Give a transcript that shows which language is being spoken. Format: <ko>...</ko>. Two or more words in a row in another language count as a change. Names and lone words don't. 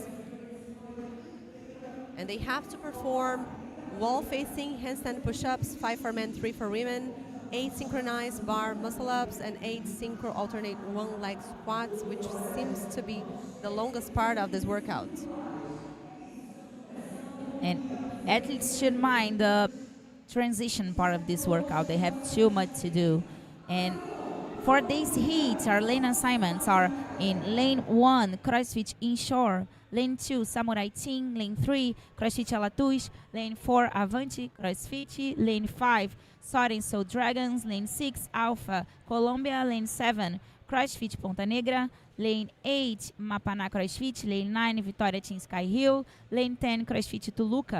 <en>And they have to perform wall-facing handstand push-ups, 5 for men, 3 for women, 8 synchronized bar muscle-ups, and 8 synchro alternate one-leg squats, which seems to be the longest part of this workout. And athletes should mind the transition part of this workout. They have too much to do. And for these heats, our lane assignments are in lane 1, CrossFit Inshore, lane 2, Samurai Team, lane 3, CrossFit Alatus, lane 4, Avante CrossFit, lane 5, Soaring Soul Dragons, lane 6, Alpha Colombia, lane 7, CrossFit Ponta Negra, lane 8, Mapana CrossFit, lane 9, Vitória Team Sky Hill, lane 10, CrossFit Toluca.</en>